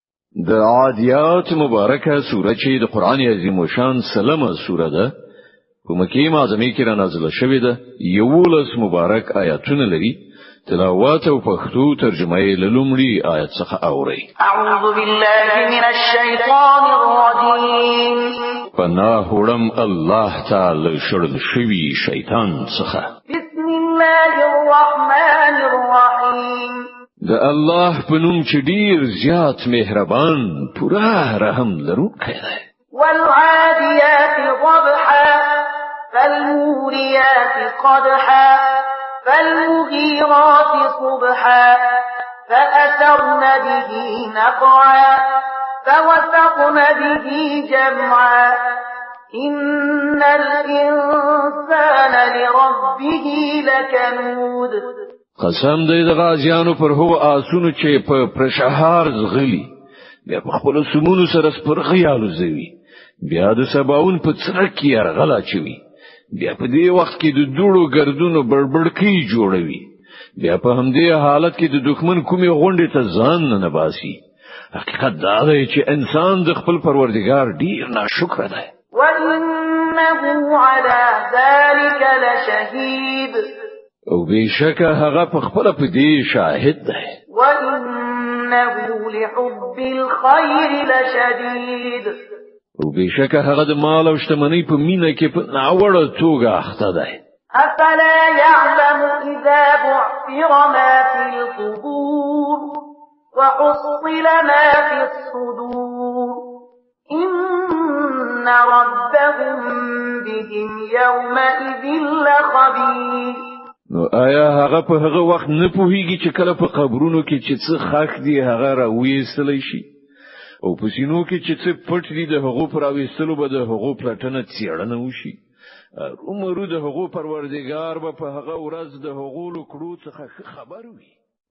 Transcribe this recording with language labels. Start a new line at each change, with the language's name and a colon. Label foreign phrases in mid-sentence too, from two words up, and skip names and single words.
Pashto: د عادیات مبارکه سوره چې د قران عظیم شان سلمه سوره ده په مکه معظمه کې را نازله شوې ده 11 مبارک آیاتونه لري تلاوت او پښتو ترجمه یې لومړی آیت څخه اوري
Arabic: اعوذ بالله من الشیطان الرجیم
Pashto: پناه وړم الله تعالی شړل شوی شیطان څخه
Arabic: بسم الله الرحمن الرحیم
Pashto: د الله په نوم چې ډیر زیات مهربان پوره رحم لرونکی دی
Arabic: والعادیات ضبحا فالموريات قدحا فالمغيرات صبحا فأثرن به نقعا فوسطن به جمعا إن الإنسان لربه لكنود
Pashto: قسم دی د غازیانو پر هو آسونو چې په پرشهار زغلی بیا په خپل سمونو سره سپرغیالو زوی بیا د سباون په څرک کې ارغلا چوي بیا په دې وخت کې د دوړو ګردونو بړبړکی جوړوي بیا په همدې حالت کې د دښمن کومي غونډې ته ځان نه باسي حقیقت دا دی چې انسان د خپل پروردگار ډیر ناشکر دی
Arabic: وَإِنَّهُ عَلَى ذَلِكَ لَشَهِيدٌ
Pashto: او بشکه هغه په خپل په دې شاهد دی
Arabic: وَإِنَّهُ لِحُبِّ الْخَيْرِ لَشَدِيدٌ
Pashto: او بشکه هغه د مال او شتمنۍ په مینه کې په ناوړه توګه اخته دی
Arabic: أَفَلَا يَعْلَمُ إِذَا بُعْثِرَ مَا فِي الْقُبُورِ وَحُصِّلَ مَا فِي الصُّدُورِ إِنَّ رَبَّهُم بِهِمْ يَوْمَئِذٍ لَخَبِيرٌ
Pashto: نو آیا هغه په هغه وخت نه پوهیږي چې کله په قبرونو کې چې څه خاک دی هغه راوېستل شي او په سینو کې چې څه پټ دي د هغو پر راوېستلو به د هغو پلټنه څېړنه وشي عمر د هغو پروردگار به په هغه ورځ د هغو لکړو څخه خبر وي